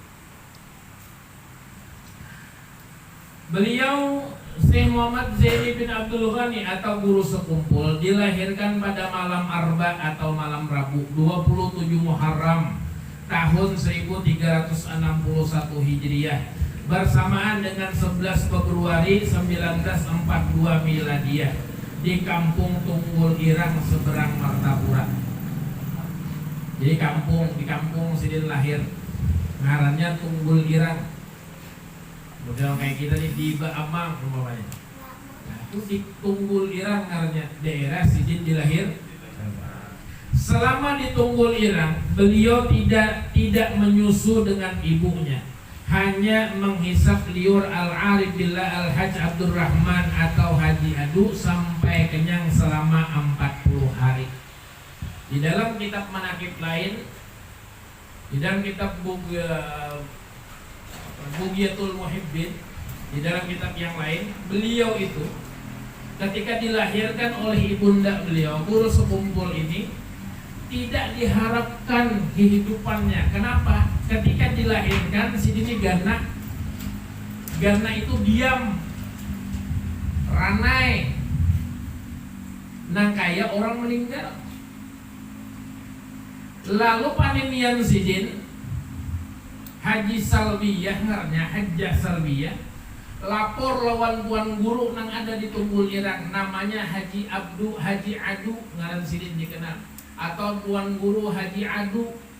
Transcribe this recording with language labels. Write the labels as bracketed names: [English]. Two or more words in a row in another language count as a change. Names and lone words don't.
[Indonesian] Beliau Syekh Muhammad Zaini bin Abdul Ghani atau guru sekumpul dilahirkan pada malam Arba atau malam Rabu 27 Muharram tahun 1361 Hijriah bersamaan dengan 11 Februari 1942 Miladiyah di kampung Tunggul Irang seberang Martapura. [Banjar] Jadi di kampung sidin lahir ngarannya Tunggul Irang. Model kayak kita nih di Baamang umpamanya. Nah, itu di Tunggul Irang ngarannya, daerah sidin dilahir. [Indonesian] Selama di Tunggul Irang, beliau tidak menyusu dengan ibunya, hanya menghisap liur [Arabic] al-arif billah al-hajj [Indonesian] Abdurrahman atau Haji Adu sampai kenyang selama 40 hari. Di dalam kitab manakib lain, di dalam kitab Bughyatul Muhibbin, di dalam kitab yang lain, beliau itu ketika dilahirkan oleh ibunda beliau, guru sekumpul ini, tidak diharapkan kehidupannya. [Banjar] Kenapa? Ketika dilahirkan sidini Gana itu diam, ranai, nang kaya orang meninggal. Lalu paninian sidin Haji Salbiyah ngarnya Hajjah Salbiyah lapor lawan tuan guru nang ada di Tunggul Irang, namanya Haji Adu ngaran sidin dikenal, atau tuan guru Haji Adu.